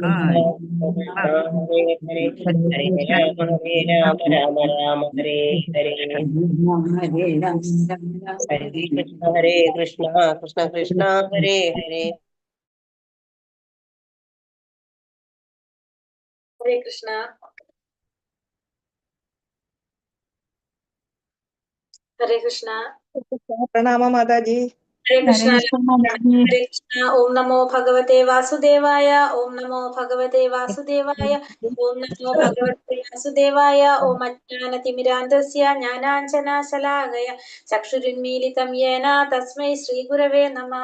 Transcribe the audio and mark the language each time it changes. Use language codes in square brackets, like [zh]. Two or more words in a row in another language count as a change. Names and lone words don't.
[sa] ഹരേ ഹരേ ഹരേ രാമ രാമ രാമ ഹരേ ഹരേ ഹരേ കൃഷ്ണ കൃഷ്ണ കൃഷ്ണ ഹരേ ഹരേ ഹരേ കൃഷ്ണ. ഹരേ കൃഷ്ണ. [hi] प्रणाम माताजी. [sa] ഹരേ കൃഷ്ണ. ഹരേ കൃഷ്ണ. ഓം നമോ ഭഗവതേ വാസുദേവായ. ഓം നമോ ഭഗവതേ വാസുദേവായ. ഓം നമോ ഭഗവതേ വാസുദേവായ. ഓം അജ്ഞാനതിമിരാന്തസ്യ ജ്ഞാനാഞ്ജനശലാകയ ചക്ഷുരുന്മീലിതം യേന തസ്മൈ ശ്രീഗുരവേ നമഃ.